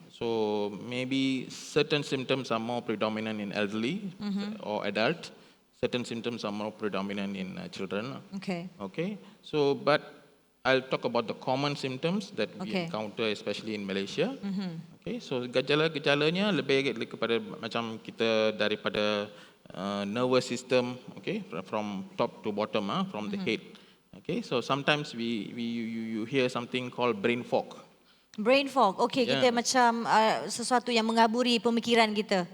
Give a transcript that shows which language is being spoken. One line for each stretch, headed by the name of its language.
English: So maybe certain symptoms are more predominant in elderly or adult. Certain symptoms are more predominant in children. Okay. Okay. So, but I'll talk about the common symptoms that we Okay. encounter, especially in Malaysia. Okay.
Malay: So gejala-gejalanya lebih kepada macam kita daripada nervous system. Okay.
English: From top to bottom, from the head. Okay. So sometimes you hear something called brain fog. Brain fog. Okay, Yeah.
Malay: kita macam sesuatu yang mengaburi pemikiran kita.